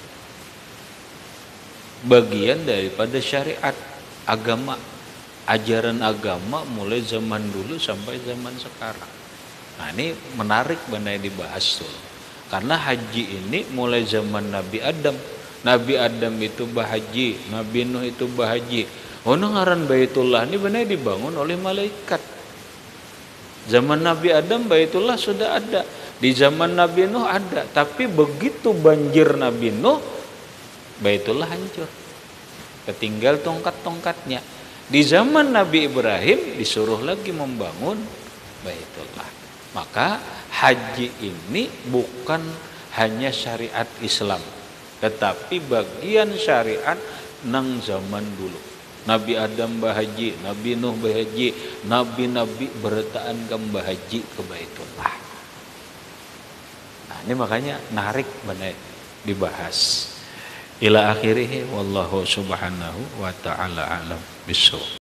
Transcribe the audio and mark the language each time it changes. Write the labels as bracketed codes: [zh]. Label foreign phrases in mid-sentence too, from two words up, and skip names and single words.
[id] Bagian daripada syariat agama, ajaran agama mulai zaman dulu sampai zaman sekarang. Nah, ini menarik benar dibahas tuh. Karena haji ini mulai zaman Nabi Adam. [bjn] Nabi Adam itu bahaji, Nabi Nuh itu bahaji. Ngaran Baitullah ini benar dibangun oleh malaikat. [id] Zaman Nabi Adam Baitullah sudah ada. Di zaman Nabi Nuh ada. Tapi begitu banjir Nabi Nuh, Baitullah hancur. Ketinggal tongkat-tongkatnya. Di zaman Nabi Ibrahim disuruh lagi membangun Baitullah. Maka haji ini bukan hanya syariat Islam, tetapi bagian syariat nang zaman dulu. [bjn] Nabi Adam bahaji, Nabi Nuh bahaji, nabi-nabi bertaan ke bahaji ke Baitullah. Nah, ini makanya narik benar dibahas. [ar] Ila akhirih wallahu subhanahu wa ta'ala alam bisawab.